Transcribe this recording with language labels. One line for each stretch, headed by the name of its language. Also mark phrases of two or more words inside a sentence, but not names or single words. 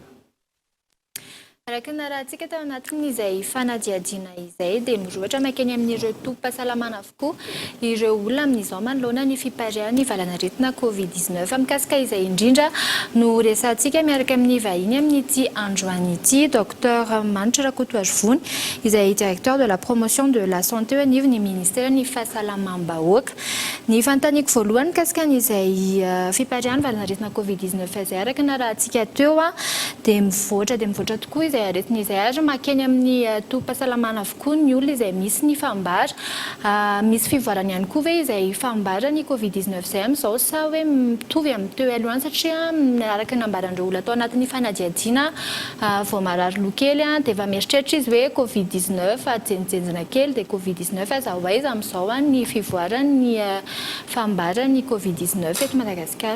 Malagasy: Araka ny rahantsika tao anatin'izay fanadihadiana izay dia mirohatra makeny amin'ireo tobim-pahasalamana avokoa ireo olona amin'izao manoloana ny fiparihan'ny valanaretina Covid-19 mikasika izay indrindra no resantsika miaraka amin'ny vahiny amin'ity androany ity Dr Manitra Rakotoavony izay
French: directeur de la promotion de la santé au niveau du ministère
Malagasy: ny fahasalamam-bahoaka. Ny fanontaniako voalohany mikasika n'izay fiparihan'ny valanaretina Covid-19 izay araka ny rahantsika teo dia mivoatra tokoa izay izay aretina izay ary makeny amin'ny tobim-pahasalamana avokoa ny olona izay misy ny fambara. Misy fivoarana ihany koa ve izay fambara ny Covid-19 izay amin'izao sa hoe mitovy amin'ny teo aloha satria araka ny ambaran'ireo olona atao anatin'ny fanadihadiana vao marary loha kely dia efa mieritreritra izy hoe Covid-19 jenjenjena kely dia Covid-19 aza ho aiza amin'izao ny fivoaran'ny fambara ny Covid-19 eto Madagasikara.